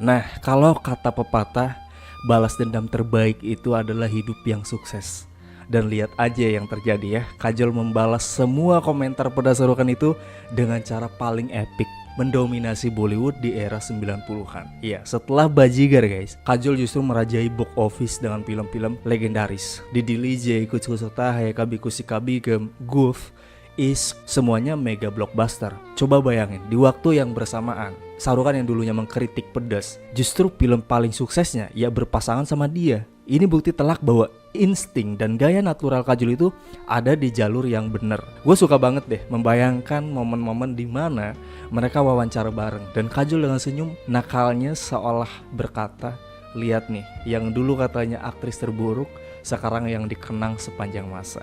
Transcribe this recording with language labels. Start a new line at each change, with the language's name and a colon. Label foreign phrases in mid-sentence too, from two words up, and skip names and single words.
Indonesian: Nah, kalau kata pepatah, balas dendam terbaik itu adalah hidup yang sukses. Dan lihat aja yang terjadi ya, Kajol membalas semua komentar pedas Shah Rukh Khan itu dengan cara paling epic, mendominasi Bollywood di era 90-an. Iya, setelah Bajigar guys, Kajol justru merajai
English: box office
Indonesian: dengan film-film legendaris. Didi Lije, Kuch Kuch Hota Hai, Kabhi Khushi Kabhie Gham, Goof, Ishq, semuanya
English: mega blockbuster.
Indonesian: Coba bayangin, di waktu yang bersamaan, Shah Rukh Khan yang dulunya mengkritik pedas, justru film paling suksesnya ya berpasangan sama dia. Ini bukti telak bahwa insting dan gaya natural Kajol itu ada di jalur yang benar. Gue suka banget deh membayangkan momen-momen di mana mereka wawancara bareng dan Kajol dengan senyum nakalnya seolah berkata, lihat nih, yang dulu katanya aktris terburuk, sekarang yang dikenang sepanjang masa.